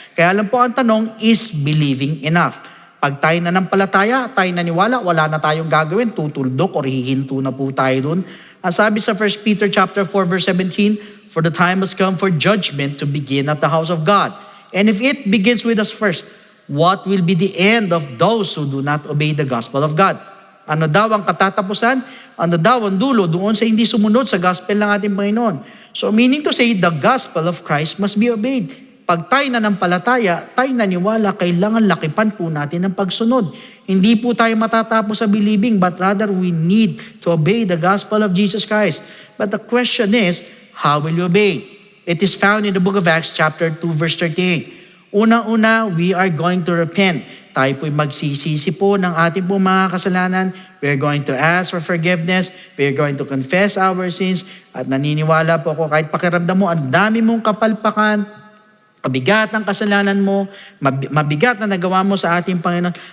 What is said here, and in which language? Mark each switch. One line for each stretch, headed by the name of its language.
Filipino: Kaya lang po ang tanong,
English: is believing enough?
Filipino: Pag tayo nanampalataya, tayo naniwala, wala na tayong gagawin, tutuldok or hihinto na po tayo dun. Ang sabi sa
English: 1 Peter chapter 4 verse 17, for the time has come for judgment to begin at the house of God. And if it begins with us first, what will be the end of those who do not obey the gospel of God?
Filipino: Ano daw ang katatapusan? Ano daw ang dulo doon sa hindi sumunod sa gospel ng ating Panginoon?
English: So meaning to say, the gospel of Christ must be obeyed.
Filipino: Pag tayo nanampalataya, tayo naniwala, kailangan lakipan po natin ang pagsunod. Hindi po tayo matatapos sa believing,
English: but rather we need to obey the gospel of Jesus Christ. But the question is, how will you obey? It is found in the book of Acts chapter 2 verse 38.
Filipino: Unang-una,
English: we are going to repent.
Filipino: Tayo po'y magsisisi po ng ating pong mga kasalanan.
English: We are going to ask for forgiveness. We are going to confess our sins.
Filipino: At naniniwala po ako, kahit pakiramdam mo, ang dami mong kapalpakan, mabigat ang kasalanan mo, mabigat na nagawa mo sa ating Panginoon.